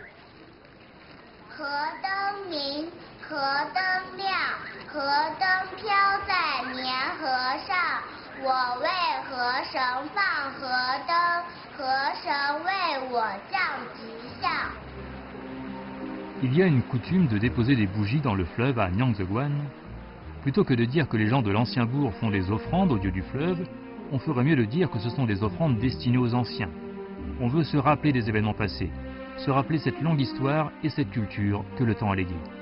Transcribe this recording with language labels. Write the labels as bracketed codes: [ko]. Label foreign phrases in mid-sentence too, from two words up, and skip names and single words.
[zh] 河灯明，河灯亮，河灯飘在年河上。我为河神放河灯，河神为我降吉祥。 [fr] Il y a une coutume de déposer des bougies dans le fleuve à Nyangtseguan. Plutôt que de dire que les gens de l'ancien bourg font des offrandes au dieu du fleuve, on ferait mieux de dire que ce sont des offrandes destinées aux anciens. On veut se rappeler des événements passés, se rappeler cette longue histoire et cette culture que le temps a léguée.